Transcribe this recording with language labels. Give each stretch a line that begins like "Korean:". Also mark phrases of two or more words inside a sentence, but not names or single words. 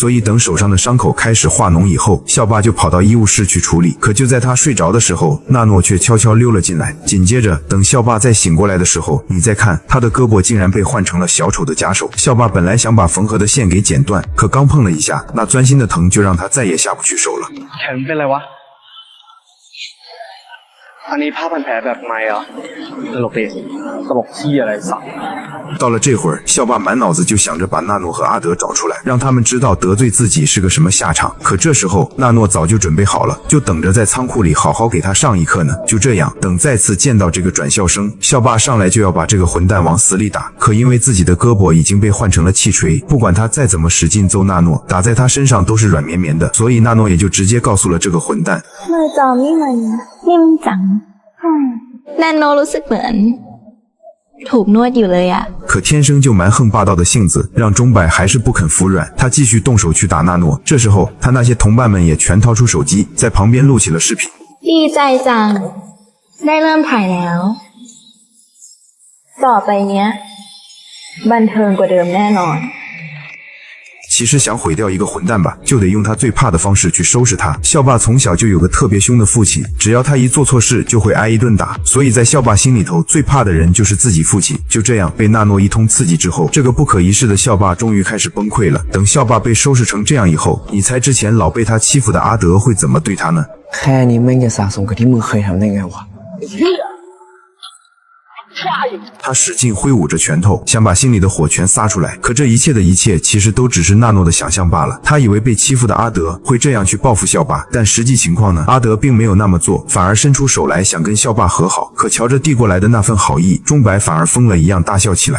Chinese: 所以等手上的伤口开始化脓以后，校霸就跑到医务室去处理。可就在他睡着的时候，纳诺却悄悄溜了进来。紧接着等校霸再醒过来的时候，你再看他的胳膊竟然被换成了小丑的假手。校霸本来想把缝合的线给剪断，可刚碰了一下，那钻心的疼就让他再也下不去手了。
Thai: แขนเป็นไรวะอันนี้ผ้าพันแผลแบบใหม่เหรอตลกดิตลกขี้อะไรสัก
Chinese: 到了这会儿，校霸满脑子就想着把纳诺和阿德找出来，让他们知道得罪自己是个什么下场。可这时候，纳诺早就准备好了，就等着在仓库里好好给他上一课呢。就这样，等再次见到这个转校生，校霸上来就要把这个混蛋往死里打。可因为自己的胳膊已经被换成了气锤，不管他再怎么使劲揍纳诺，打在他身上都是软绵绵的，所以纳诺也就直接告诉了这个混蛋：
Thai: มือจอมนี่มันนิ่มจังนาโนรู้สึกเหมือนถูกนวดอยู่เลยอะ
Chinese: 可天生就蛮横霸道的性子，让钟摆还是不肯服软。他继续动手去打纳诺。这时候，他那些同伴们也全掏出手机，在旁边录起了视频。
Thai: ดีใจจังได้เริ่มถ่ายแล้วต่อไปเนี้ยบันเทิงกว่าเดิมแน่นอน
Chinese: 其实想毁掉一个混蛋吧，就得用他最怕的方式去收拾他。校霸从小就有个特别凶的父亲，只要他一做错事就会挨一顿打，所以在校霸心里头最怕的人就是自己父亲。就这样被纳诺一通刺激之后，这个不可一世的校霸终于开始崩溃了。等校霸被收拾成这样以后，你猜之前老被他欺负的阿德会怎么对他呢？
Thai: แค่นี้แม่งจะสะสมกับที่มึงเคยทำได้ไงวะ
Chinese: 他使劲挥舞着拳头，想把心里的火全撒出来。可这一切的一切，其实都只是纳诺的想象罢了。他以为被欺负的阿德会这样去报复校霸，但实际情况呢？阿德并没有那么做，反而伸出手来想跟校霸和好。可瞧着递过来的那份好意，钟白反而疯了一样大笑起来。